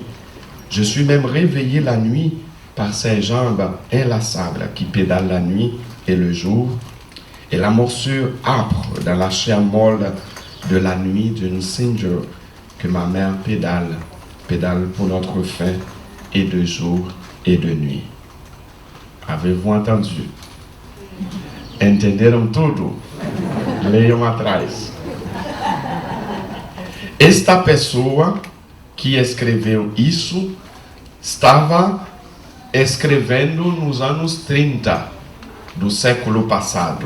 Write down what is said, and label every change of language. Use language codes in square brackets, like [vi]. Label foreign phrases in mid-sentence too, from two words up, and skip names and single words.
[fr] Je suis même réveillé la nuit par ces jambes inlassables qui pédalent la nuit et le jour, et la morsure âpre dans la chair molle de la nuit d'une ceinture que ma mère pédale pour notre faim, et de jour et de nuit. Avez-vous entendu? [pt] Entenderam tudo? Leiam atrás. Esta pessoa que escreveu isso estava escrevendo nos anos 30 do século passado.